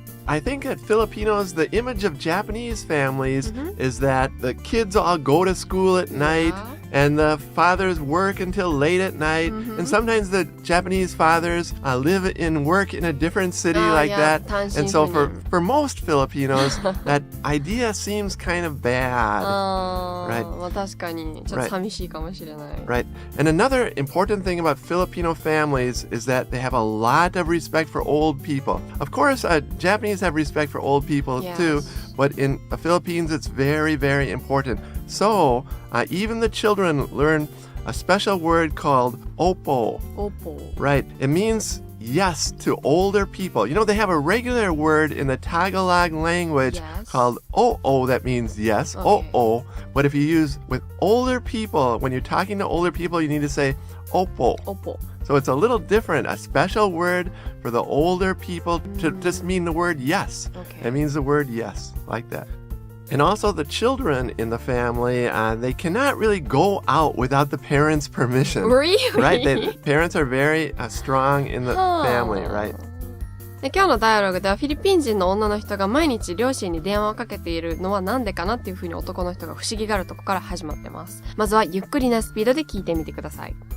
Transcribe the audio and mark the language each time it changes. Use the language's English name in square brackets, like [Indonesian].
[English] I think that Filipinos, the image of Japanese families is that the kids all go to school at night and the fathers work until late at night. And sometimes the Japanese fathers live and work in a different city like that. And so for most Filipinos, that idea seems kind of bad. Right. [Japanese] まあ確かにちょっと寂しいかもしれない。 [English] Right. And another important thing about Filipino families is that they have a lot of respect for old people. Of course, Japanese have respect for old people too, but in the Philippines, it's very, very important. So, even the children learn a special word called opo. [Filipino] Opo. [English] Right. It means yes to older people. You know, they have a regular word in the Tagalog language called oo that means yes, oo. But if you use with older people, when you're talking to older people, you need to say opo. [Filipino] Opo. [English] So it's a little different, a special word for the older people to just mean the word yes. It means the word yes, like that. And also the children in the family, they cannot really go out without the parents' permission. Really? Right? The parents are very strong in the family, right? [Japanese] で今日のダイアログではフィリピン人の女の人が毎日両親に電話をかけているのはなんでかなっていうふうに男の人が不思議があるとこから始まってます。まずはゆっくりなスピードで聞いてみてください。